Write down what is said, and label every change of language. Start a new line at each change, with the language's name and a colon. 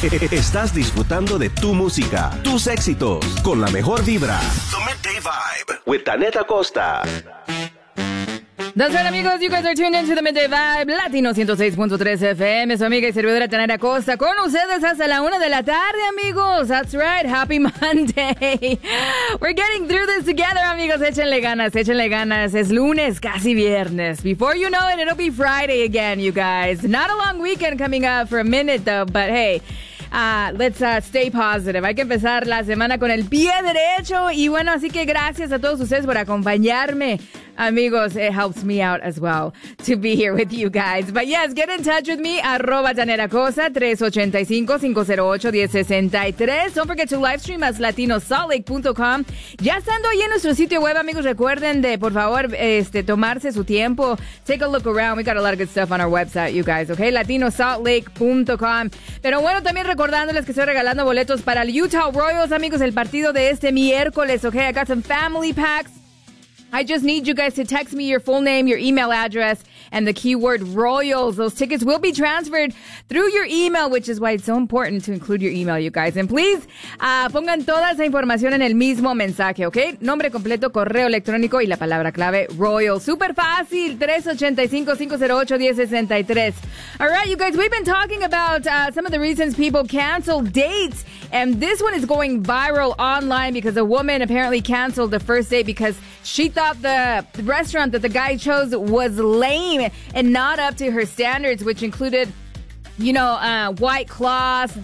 Spanish: Estás disfrutando de tu música, tus éxitos, con la mejor vibra.
English: The Midday Vibe with Tanet Acosta. That's right, amigos, you guys are tuned into the Midday Vibe Latino 106.3 FM.
Spanish: Su amiga y servidora Tanara Costa con ustedes hasta la una de la tarde, amigos.
English: That's right, happy Monday. We're getting through this together, amigos.
Spanish: Échenle ganas, échenle ganas. Es lunes, casi viernes.
English: Before you know it, it'll be Friday again, you guys. Not a long weekend coming up for a minute, though, but hey, let's stay positive.
Spanish: Hay que empezar la semana con el pie derecho. Y bueno, así que gracias a todos ustedes por acompañarme.
English: Amigos, it helps me out as well to be here with you guys. But yes, get in touch with me, @TanetAcosta, 385-508-1063. Don't forget to live stream us, latinosaltlake.com.
Spanish: Ya estando ahí en nuestro sitio web, amigos, recuerden de, por favor, tomarse su tiempo.
English: Take a look around. We got a lot of good stuff on our website, you guys, okay? latinosaltlake.com.
Spanish: Pero bueno, también recordándoles que estoy regalando boletos para el Utah Royals, amigos, el partido de este miércoles, okay?
English: I got some family packs. I just need you guys to text me your full name, your email address, and the keyword Royals. Those tickets will be transferred through your email, which is why it's so important to include your email, you guys. And please,
Spanish: pongan toda esa información en el mismo mensaje, ¿ok? Nombre completo, correo electrónico y la palabra clave, Royals. Super fácil, 385-508-1063.
English: All right, you guys, we've been talking about some of the reasons people cancel dates. And this one is going viral online because a woman apparently canceled the first date because she thought the restaurant that the guy chose was lame and not up to her standards, which included, you know, white cloths.